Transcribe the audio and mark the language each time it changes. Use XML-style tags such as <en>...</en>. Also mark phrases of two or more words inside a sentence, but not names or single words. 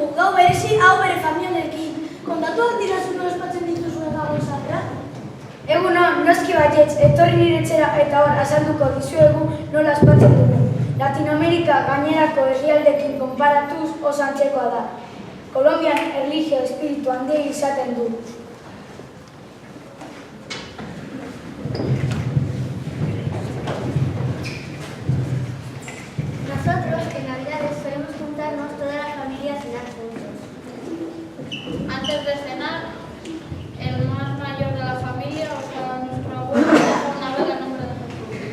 <eu>Gau berezi hau bere familianekin. Kontatu dirazu nola ospatzen dituzuen Gabon zaharra? Egunon, noski baietz, etorri nire etxera eta hor azalduko dizuegu nola ospatzen dugu. Latinoamerika gainerako herrialdekin konparatuz oso antzekoa da. Kolombian erlijio espiritu handia izaten du.</eu> <es>Nosotros en Navidades solemos juntarnos toda la familia a cenar juntos. Antes de cenar, el más mayor de la familia, o sea, nuestro abuelo, deja una vela en nombre de Jesús.</es>